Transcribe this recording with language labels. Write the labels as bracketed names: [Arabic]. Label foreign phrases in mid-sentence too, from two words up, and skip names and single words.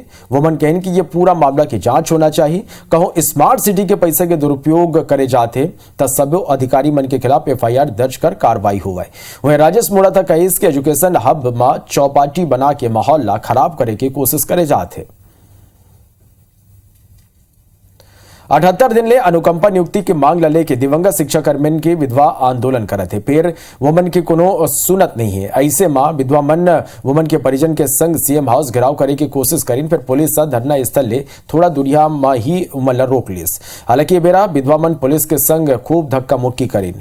[Chhattisgarhi] वो मन कहन कि ये पूरा मामला की जांच होना चाहिए। कहो [English] smart city [Chhattisgarhi] के पैसे के दुरुपयोग करे जाते तब सभी अधिकारी मन के खिलाफ एफआईआर दर्ज कर कार्रवाई हुआ है। वहीं राजेश मूणत था कही कि [English] education hub [Chhattisgarhi] में चौपाटी बना के माहौल ला खराब करे की कोशिश करे जाते। 78 दिन ले अनुकंपा नियुक्ति की मांग ला लेके दिवंगत शिक्षा कर्मी के विधवा आंदोलन करत है। फिर वोमन के कोनो सुनत नहीं है। ऐसे मां विधवा मन वोमन के परिजन के संग [English] CM house [Chhattisgarhi] घेराव करे की कोशिश करीन। फिर पुलिस धरना स्थल ले थोड़ा दूरिया में ही उमन रोक लिस। हालांकि बेरा विधवा मन पुलिस के संग खूब धक्का मुक्की करीन।